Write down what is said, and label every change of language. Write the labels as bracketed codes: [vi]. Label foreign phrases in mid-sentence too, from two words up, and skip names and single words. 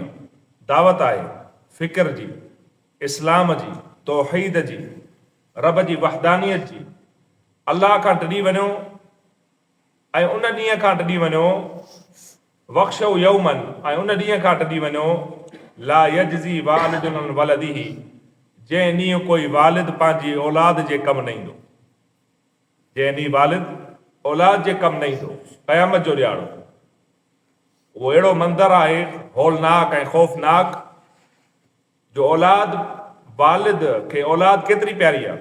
[sd] दावत आहे फ़िक्र जी, इस्लाम जी, तौहीद जी, रब जी वहदानियत जी। अल्लाह खां ॾिनी वञो ऐं उन ॾींहं खां ॾिनी वञो, [ar] واخشوا يوما, [sd] ऐं उन ॾींहं खां ॾिनी वञो, [ar] لا يجزي والد عن ولده, [sd] जंहिं ॾींहुं कोई वालिद पंहिंजी औलाद जे कमु न ईंदो। जंहिं ॾींहुं वालिद औलाद जे कमु न ईंदो, क़यामत जो ॾियारो। उहो अहिड़ो मंदरु आहे हौलनाक ऐं ख़ौफ़नाक, जो औलाद, वालिद खे औलाद केतिरी प्यारी आहे।